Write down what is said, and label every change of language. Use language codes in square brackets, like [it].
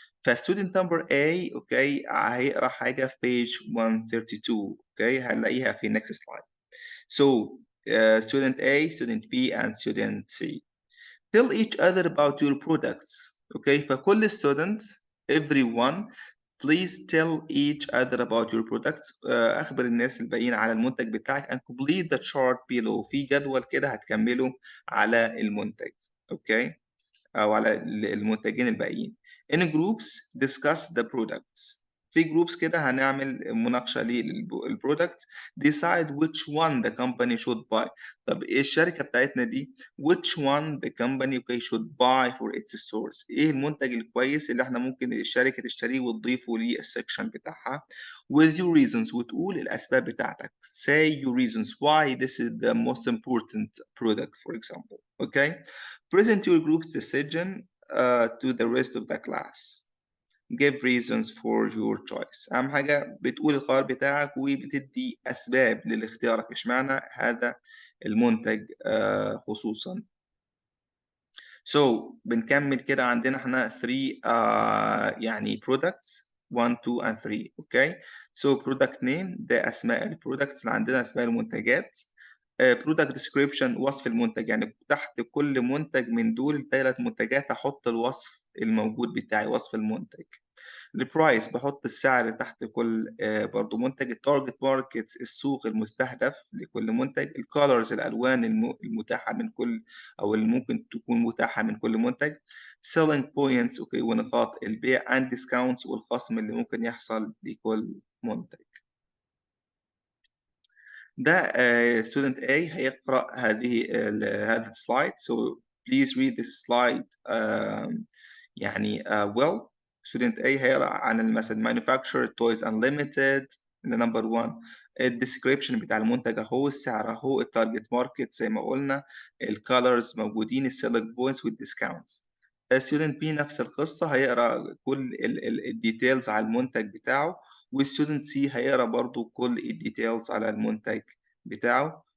[en] فستودنت number A okay [ar] هيقرا حاجه في [en] page 132. Okay [ar] هنلاقيها في [en] next slide. So student A, student B and student C. Tell each other about your products. Okay فكل students everyone please tell each other about your products. [ar] أخبر الناس الباقيين على المنتج بتاعك [en] and complete the chart below. [ar] في جدول كده هتكمله على المنتج. أوكي أو على المنتجين الباقيين. [en] In groups discuss the products. [ar] في groups كده هنعمل مناقشة للبرودكت. [en] Decide which one the company should buy. [ar] طب إيه الشركة بتاعتنا دي [en] which one the company should buy for its stores. [ar] إيه المنتج الكويس اللي إحنا ممكن الشركة تشتريه وتضيفه للسكشن بتاعها [en] with your reasons [ar] وتقول الأسباب بتاعتك. [en] Say your reasons why this is the most important product for example. Okay. Present your group's decision to the rest of the class. Give reasons for your choice. [ar] أهم حاجة بتقول القرار بتاعك وبتدي أسباب لاختيارك اشمعنى هذا المنتج خصوصا. So بنكمل كده عندنا احنا 3 يعني [en] products 1 2 and 3. [ar] اوكي. So product name ده أسماء البرودكتس اللي عندنا أسماء المنتجات. product description وصف المنتج يعني تحت كل منتج من دول ال3 منتجات هحط الوصف الموجود بتاعي وصف المنتج. البرايس بحط السعر تحت كل برضو منتج. التارجت ماركت السوق المستهدف لكل منتج. الكالرز الالوان المتاحه من كل او اللي ممكن تكون متاحه من كل منتج. [en] selling points [ar] اوكي ونقاط البيع [en] and discounts [ar] والخصم اللي ممكن يحصل لكل منتج. ده student A هيقرأ هذا السلايد. [en] So please read this slide [ar] يعني [en] well. Student A [ar] هيقرأ عن مثلا [en] manufacturer toys unlimited number 1. [ar] الديسكريبشن بتاع المنتج اهو السعر اهو التارجت ماركت زي ما قلنا الكالرز موجودين السيلكت بوينتس والديسكاونتس. student B نفس القصة هيقرأ كل الديتيلز على المنتج بتاعه والستودنت سي هيقرا برضو كل الديتيلز على المنتج بتاعه.